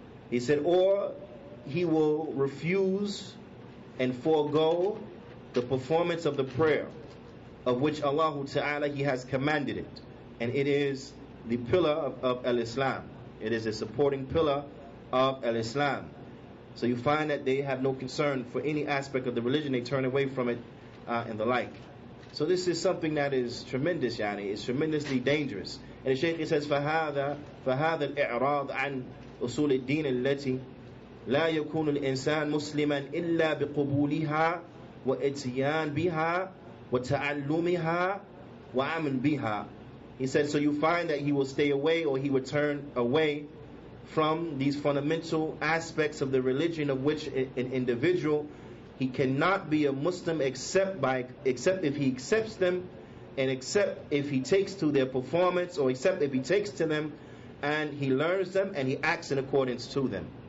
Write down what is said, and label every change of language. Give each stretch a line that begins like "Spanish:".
English: He said, or he will refuse and forego the performance of the prayer of which Allah Ta'ala He has commanded it, and it is the pillar of al-Islam. It is a supporting pillar of al-Islam. So you find that they have no concern for any aspect of the religion, they turn away from it and the like. So this is something that is tremendous, it's tremendously dangerous. And the Shaykh says,
Arabic: فهذا الإعراض عن أصول الدين التي لا يكون الإنسان مسلما إلا بقبولها وإتيان بها وتعلمها وعمل بها.
English: He said, so you find that he will stay away, or he will turn away from these fundamental aspects of the religion of which an individual, he cannot be a Muslim except if he accepts them, and except if he takes to their performance, or except if he takes to them and he learns them and he acts in accordance to them.